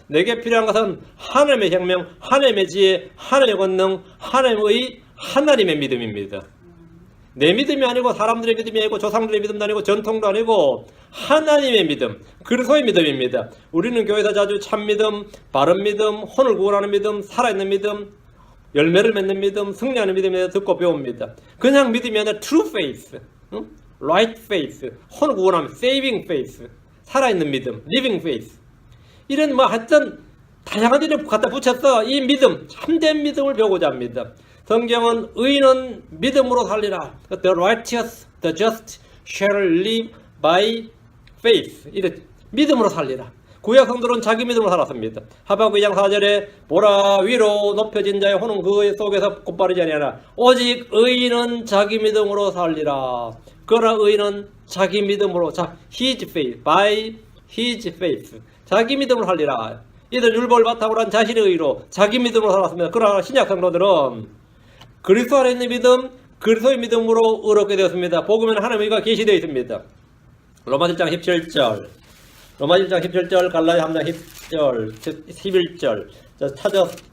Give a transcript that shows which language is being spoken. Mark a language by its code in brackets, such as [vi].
[ko] 내게 필요한 것은 하나님의 생명, 하나님의 지혜, 하나님의 권능, 하나님의 믿음입니다. 내 믿음이 아니고 사람들의 믿음이 아니고 조상들의 믿음도 아니고 전통도 아니고 하나님의 믿음, 그리스도의 믿음입니다. 우리는 교회에서 자주 참 믿음, 바른 믿음, 혼을 구원하는 믿음, 살아있는 믿음, 열매를 맺는 믿음, 승리하는 믿음에 대해서 듣고 배웁니다. 그냥 믿음이 아니라 [en] true faith, right faith, [ko] 혼을 구원하는 [en] saving faith, [ko] 살아있는 믿음, [en] living faith. [ko] 이런 하여튼 다양한 이름 갖다 붙였어. 이 믿음, 참된 믿음을 배우고자 합니다. 성경은 의인은 믿음으로 살리라. [en] The righteous, the just shall live by faith. [ko] 이렇게 믿음으로 살리라. 구약 성도는 자기 믿음으로 살았습니다. 하박국 2장 4절에 보라 위로 높여진 자의 혼은 그 속에서 곧바르지 아니하나 오직 의인은 자기 믿음으로 살리라. 그러나 의인은 자기 믿음으로 [en] his faith, by his faith. [ko] 자기 믿음으로 살리라. 이들 율법을 바탕으로 한 자신의 의로 자기 믿음으로 살았습니다. 그러나 신약 성도들은 그리스도 안에 있는 믿음, 그리스도의 믿음으로 의롭게 되었습니다. 복음에는 하나님의 의가 계시되어 있습니다. 로마 1장 17절, 로마 1장 17절, 갈라디아 3장 10절, 11절 찾아